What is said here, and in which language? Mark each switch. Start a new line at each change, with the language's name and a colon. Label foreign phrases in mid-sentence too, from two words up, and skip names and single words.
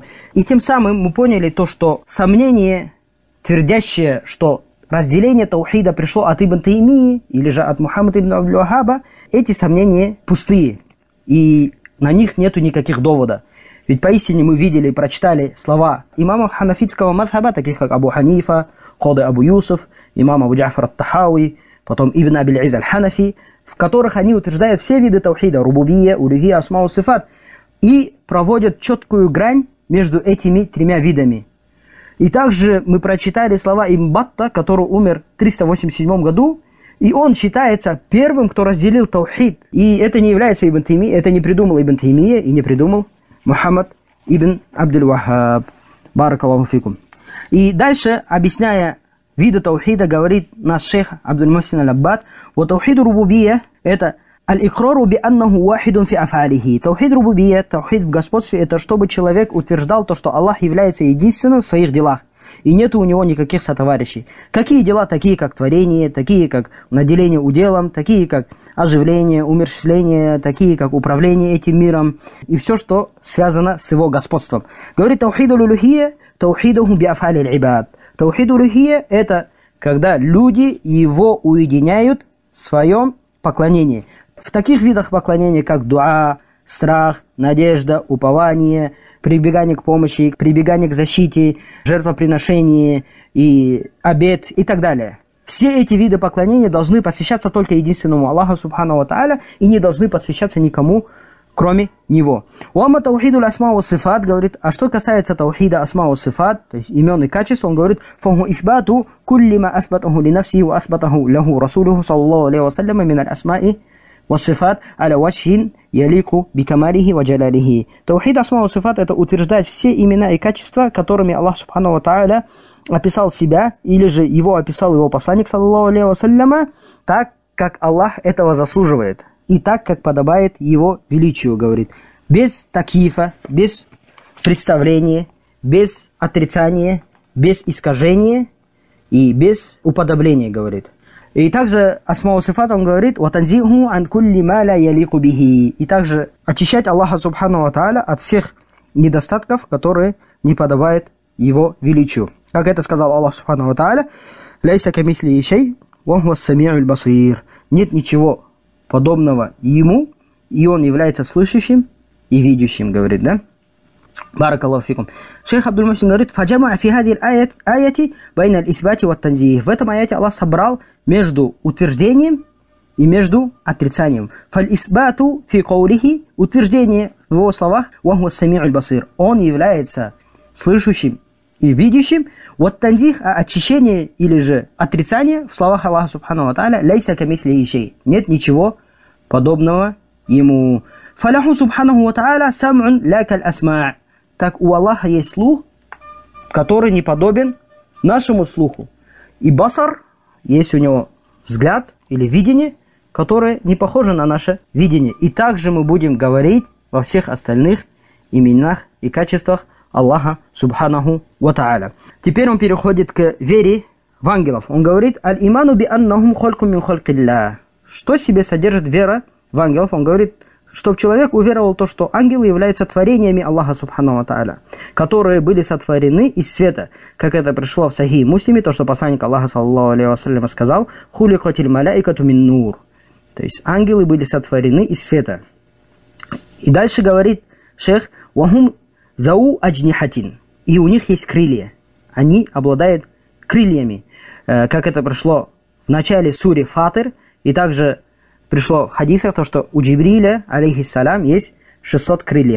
Russian: И тем самым мы поняли то, что сомнение, твердящее, что разделение таухида пришло от Ибн Таймии или же от Мухаммада ибн Абдуль-Вахаба, эти сомнения пустые. И на них нету никаких доводов. Ведь поистине мы видели и прочитали слова имамов ханафитского мазхаба, таких как Абу Ханифа, Кади Абу Юсуф, имам Абу Джафар ат-Тахауи, потом Ибн Абиль-Из аль-Ханафи, в которых они утверждают все виды таухида, рубубия, улюхия, асмау, сифат, и проводят четкую грань между этими тремя видами. И также мы прочитали слова Ибн Батта, который умер в 387 году, и он считается первым, кто разделил таухид. И это не является Ибн Таймия, это не придумал Ибн Таймия и не придумал Мухаммад ибн Абдуль-Вахаб.
Arabic: بارك الله فيكم.
Russian: И дальше, объясняя виды таухида, говорит наш шейх Абдуль-Мухсин аль-Аббад: «Вот таухид рубубия – это
Arabic: الإقرار بأنه واحد في أفعاله».
Russian: Таухид рубубия, таухид в господстве – это чтобы человек утверждал то, что Аллах является единственным в своих делах. И нет у него никаких сотоварищей. Какие дела? Такие как творение, такие как наделение уделом, такие как оживление, умерщвление, такие как управление этим миром. И все, что связано с его господством.
Arabic: Говорит توحيد الألوهية، توحيده بأفعال العباد.
Russian: Таухид улюхия – это когда люди его уединяют в своем поклонении. В таких видах поклонения, как дуа, страх, надежда, упование, прибегание к помощи, прибегание к защите, жертвоприношение и обет и так далее. Все эти виды поклонения должны посвящаться только единственному Аллаху
Arabic: سبحانه وتعالى
Russian: и не должны посвящаться никому, кроме Него.
Arabic: وأما توحيد الأسماء والصفات,
Russian: говорит, а что касается
Arabic: توحيد الأسماء والصفات,
Russian: то есть имен и качеств, он говорит:
Arabic: فهو إثبات كل ما أثبته لنفسه وأثبته له رسوله صلى الله عليه وسلم من الأسماء والصفات على وجه يليق بكماله وجلاله. توحيد الأسماء والصفات —
Russian: это утверждать все имена и качества, которыми Аллах
Arabic: سبحانه وتعالى
Russian: описал себя, или же его описал его посланник,
Arabic: صلى الله عليه وسلم,
Russian: так, как Аллах этого заслуживает, и так, как подобает его величию, говорит. Без такифа, без представления, без отрицания, без искажения и без уподобления, говорит. И также асмау сифат он говорит:
Arabic: «وتنزيهه عن كل ما لا يليق به».
Russian: И также очищать Аллаха
Arabic: سبحانه وتعالى
Russian: от всех недостатков, которые не подобают его величию. Как это сказал Аллах
Arabic: سبحانه وتعالى: «ليس كمثله شيء، وهو السميع البصير».
Russian: Нет ничего подобного ему, и он является слышащим и видящим, говорит, да?
Arabic: بارك الله فيكم. Шейх Абдуль-Мухсин говорит: «فجمع في هذه الآية بين الإثبات والتنزيه».
Russian: В этом аяте Аллах собрал между утверждением и между отрицанием.
Arabic: فالإثبات في قوله,
Russian: утверждение в его словах,
Arabic: وهو السميع البصير,
Russian: он является слышащим и видящим. Вот танзих, а очищение или же отрицание в словах Аллаха
Arabic: سبحانه وتعالى: «ليس كمثله شيء».
Russian: Нет ничего подобного ему.
Arabic: فله سبحانه وتعالى سمع لا كالأسماع'.
Russian: Так у Аллаха есть слух, который не подобен нашему слуху. И басар, есть у него взгляд или видение, которое не похоже на наше видение. И также мы будем говорить во всех остальных именах и качествах Аллаха
Arabic: سبحانه وتعالى.
Russian: Теперь он переходит к вере в ангелов. Он говорит:
Arabic: «الإيمان بأنهم خلق من خلق الله».
Russian: Что себе содержит вера в ангелов? Он говорит, чтобы человек уверовал в то, что ангелы являются творениями Аллаха
Arabic: سبحانه وتعالى,
Russian: которые были сотворены из света, как это пришло в Сахихи Муслиме, то, что посланник Аллаха
Arabic: صلى الله عليه وسلم
Russian: сказал:
Arabic: «خلقت الملائكة من نور».
Russian: То есть ангелы были сотворены из света. И дальше говорит шейх:
Arabic: «وهم ذوو أجنحة».
Russian: И у них есть крылья. Они обладают крыльями, как это пришло в начале сури Фатир, и также пришло в хадисах то, что у Джибриля, алейхиссалям, есть 600 крыльев.